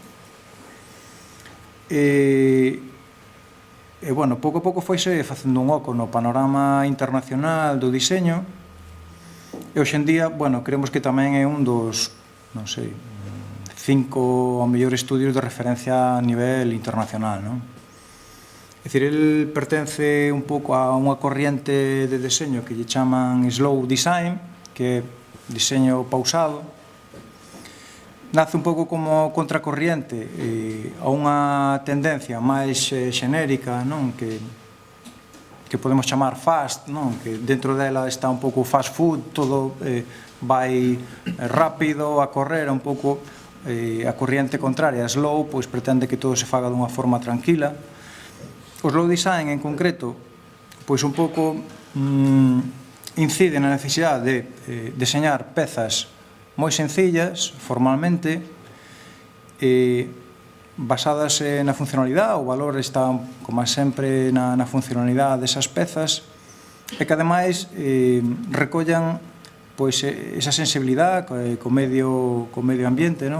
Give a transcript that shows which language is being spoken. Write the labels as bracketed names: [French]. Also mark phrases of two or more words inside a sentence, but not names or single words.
[Galician] E, bueno, pouco a pouco foise facendo un oco no panorama internacional do diseño, e hoxe en día, bueno, creemos que tamén é un dos, non sei, 5 ou mellores estudios de referencia a nivel internacional, non? É dicir, el pertence un pouco a unha corriente de deseño que lle chaman [English] slow design, [Galician] que é diseño pausado. Nace un pouco como contracorriente a unha tendencia máis xenérica, non? Que podemos chamar fast, non? Que dentro dela está un pouco [English] fast food, [Galician] todo vai rápido a correr, un pouco a corriente contraria. A slow, pois, pretende que todo se faga dunha forma tranquila. O [English] slow design, [Galician] en concreto, pois un pouco incide na necesidade de deseñar pezas moi sencillas, formalmente, basadas na funcionalidade. O valor está, como sempre, na funcionalidade desas pezas, e que, ademais, recollan pois esa sensibilidade co medio ambiente, non?